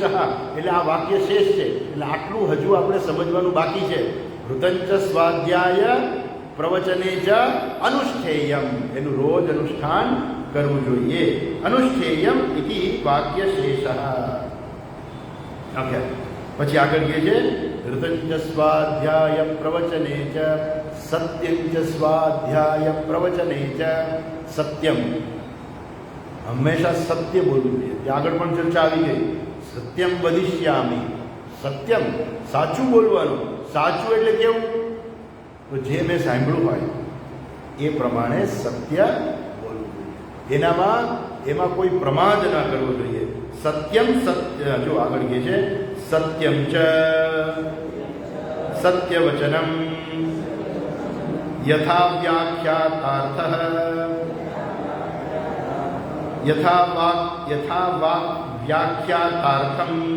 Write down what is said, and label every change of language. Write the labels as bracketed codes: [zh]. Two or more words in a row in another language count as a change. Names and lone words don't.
[gu] એટલે આ વાક્ય શેષ છે, એટલે આટલું હજુ આપણે સમજવાનું બાકી છે. [sa] ऋतंच स्वाध्याय प्रवचने ज अनुष्ठेयम, [gu] એનું રોજ અનુષ્ઠાન કરવું જોઈએ. [sa] अनुष्ठेयम इति वाक्य शेष. ઓકે. [gu] પછી આગળ કહે છે [sa] ऋतं च स्वाध्याय प्रवचने च सत्यं च स्वाध्याय प्रवचने च सत्यम [gu] હંમેશા સત્ય બોલવું જોઈએ. આગળ પણ ચર્ચા આવી ગઈ. [sa] सत्यम वदिष्यामि, [gu] સત્યમ સાચું બોલવાનું. સાચું એટલે કેવું? તો જે મેં સાંભળ્યું હોય એ પ્રમાણે સત્ય બોલવું જોઈએ. એમાં કોઈ પ્રમાદ ના કરવો જોઈએ. સત્યમ સત્ય, જો આગળ કહે છે [sa] सत्यम च सत्यवचनम यथा व्याख्यातार्थः यथा वाक व्याख्यातार्थम